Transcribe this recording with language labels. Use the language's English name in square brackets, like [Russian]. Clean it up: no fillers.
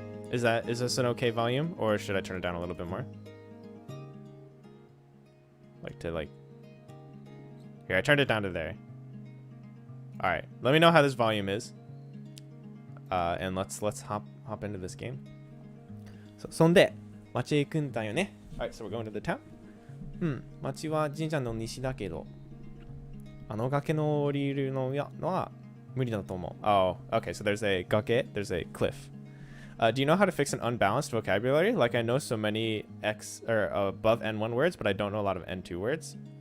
[English] Is this an okay volume, or should I turn it down a little bit more? Here, I turned it down to there. All right, let me know how this volume is. And let's hop into this game. [Japanese] So, そんで、町へ行くんだよね。 [English] Alright, so we're going to the town. [Japanese] 町は神社の西だけど、崖の降りるのは無理だと思う。 [English] Oh, okay, so there's a there's a cliff. Do you know how to fix an unbalanced vocabulary? Like, I know so many above N1 words, but I don't know a lot of N2 words.